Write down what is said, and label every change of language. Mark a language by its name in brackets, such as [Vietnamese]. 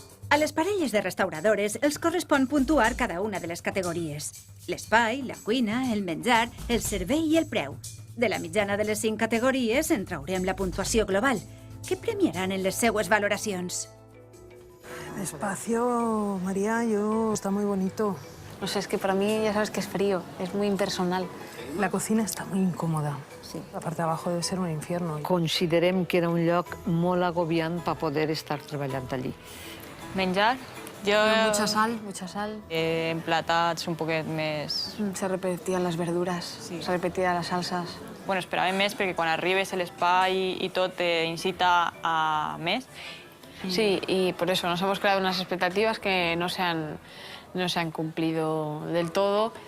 [Catalan] A les parelles de restauradores els correspon puntuar cada una de les categories. L'espai, la cuina, el menjar, el servei i el preu. De la mitjana de les 5 categories en traurem la puntuació global. Què premiaran en les seues valoracions? [Spanish] Despacio, María, está muy bonito. No sé, es que para mí ya sabes que es frío, es muy impersonal. La cocina está muy incómoda. Sí. La parte de abajo debe ser un infierno. [Catalan] Considerem que era un lloc molt agobiant per poder estar treballant allí. Menjar? Jo... [Spanish] Mucha sal. [Catalan] Emplatats un poquet més... [Spanish] Se repetían las verduras, se repetían las salsas. [Catalan] Bueno, esperàvem més perquè quan arribes a l'espai i tot te incita a més. [Spanish] Sí, y por eso nos hemos creado unas expectativas que no se han cumplido del todo.